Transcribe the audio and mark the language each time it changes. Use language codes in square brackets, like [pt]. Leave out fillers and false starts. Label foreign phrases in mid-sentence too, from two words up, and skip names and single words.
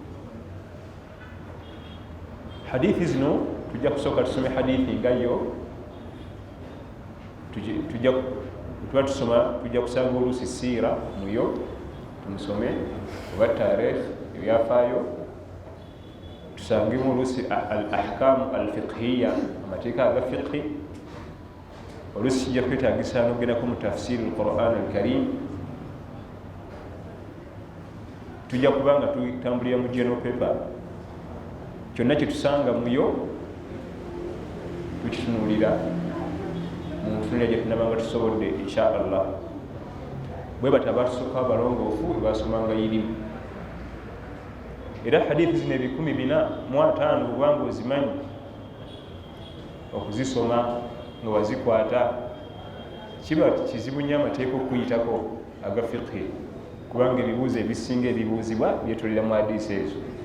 [lg] Hadithi zino tujja kusooka tusome hadithi nga yo, tuba tusoma, tujja kusanga oluusi siira muyo tumusome, oba taarikh ebyafaayo, tusangemu oluusi [ar] الأحكام الفقهية, [lg] amateeka aga fiqhi. Oluusi kijja kwetaagisa n'ogendako mu [ar] تفسير القرآن الكريم. [lg] Tujja kuba nga tutambulira mu [en] general paper, [lg] kyonna kye tusanga muyo tukitunuulira mu nfunira gye tunabanga tusobodde [ar] إن شاء الله. [lg] Bwe bata batusooka abalongoofu basomanga irimu, era hadithi zino 405 bwanga ozimanyi okuzisoma nga wazikwata, kiba kizibu nnyo amateeka okuyitako aga fiqhi, kubanga ebibuuzo ebisinga ebibuuzibwa byetolera mu hadisi ezo.